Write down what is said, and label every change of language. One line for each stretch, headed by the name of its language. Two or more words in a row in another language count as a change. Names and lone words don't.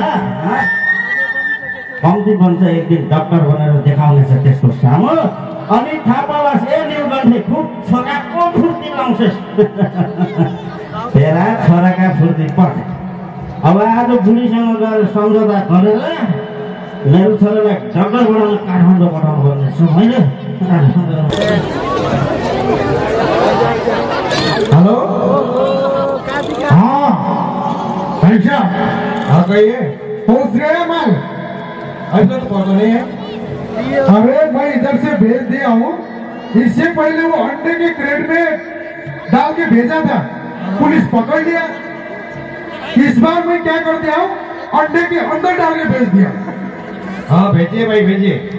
Nepali: कम्ती बन्छ एक दिन डाक्टर बनेर देखाउनेछ त्यसको सामु अनि थाहा पालास् ए निरकण्ठे खुब छोराको फुर्ती लाउँछस् तेरा छोराका फुर्ती पढ अब आज बुढीसँग गएर सम्झौता गरेर मेरो छोरालाई डाक्टर बनाउन काठमाडौँ पठाउनु पर्ने छु होइन
Hindi: हेलो हाँ भाई साहब हाँ कहिए पहुंच गए माल ऐसा तो पता नहीं है अरे मैं इधर से भेज दिया हूँ इससे पहले वो अंडे के क्रेट में डाल के भेजा था पुलिस पकड़ लिया इस बार मैं क्या कर दिया हूँ अंडे के अंदर डाल के भेज दिया हाँ भेजिए भाई भेजिए